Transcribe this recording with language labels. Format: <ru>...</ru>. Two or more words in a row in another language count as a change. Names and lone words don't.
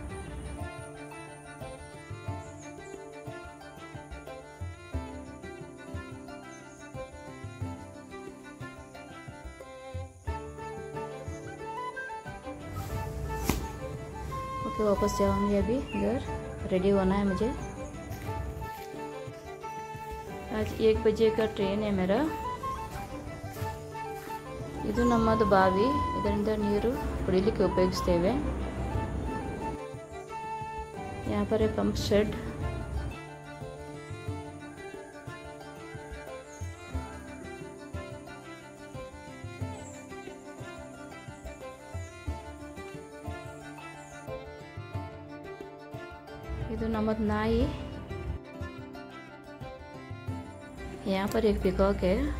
<hi>ओके, वापस जाऊंगी अभी घर, रेडी होना है मुझे. आज 1 बजे का ट्रेन है मेरा.</hi> <kn>ಇದು ನಮ್ಮದು ಬಾವಿ, ಇದರಿಂದ ನೀರು ಕುಡಿಯಲಿಕ್ಕೆ ಉಪಯೋಗಿಸ್ತೇವೆ.</kn> <hi>यहाँ पर है</hi> <en>pump shed.</en> <kn>ಇದು ನಮ್ಮದು ನಾಯಿ.</kn> <hi>यहाँ पर एक पिकॉक है.</hi>